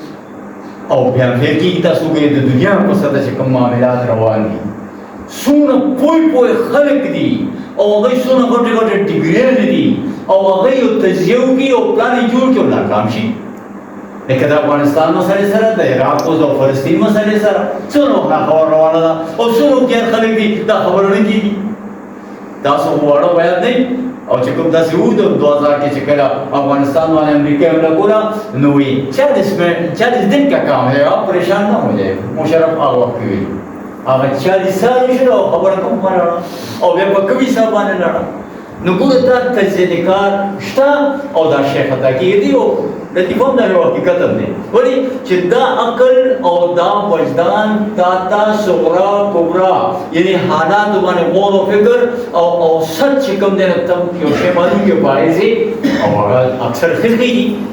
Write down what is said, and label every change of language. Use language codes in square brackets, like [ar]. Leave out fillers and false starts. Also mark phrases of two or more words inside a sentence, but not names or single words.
[ps] او بیا فیل کېږي تاسو وګورئ د دنیا په سطح چې کوم معاملات روان دي څومره پوه خلک دي او هغوی څومره غټې غټې ډګریانې دي او هغه یو تجزیه وکړي او پلان یې جوړ کړي او ناکام شي لکه د افغانستان مسلې سره د عراق او فلسطین مسلې سره څومره وخت خبره روانه ده او څومره هوښیار خلک دي دا خبره نه کېږي تاسو واړه باید نه او چې کوم داسې و د 2000 کې چې کله افغانستان باندې امریکا حمله کوله نو وایي [ur] 40 دن کا کام ہے آپ پریشان نا ہو جائے [ps] मुशर्रफ هغه وخت کې وایي هغه 40 سال شو خبره کوم ولاړه او بیا په کومي حساب باندې لاړه نو ګوره دا تجزیه کار شته او دا شی خطا کېږي او لطیفه هم دا یو حقیقت هم دی ولې چې دا عقل او دا وجدان تا صغرا کبرا یعنې حالاتو باندې غور او فکر او اوسط چې کوم دی نو ته یو شی معلوم کې پایځي او هغه اکثر خلقېږي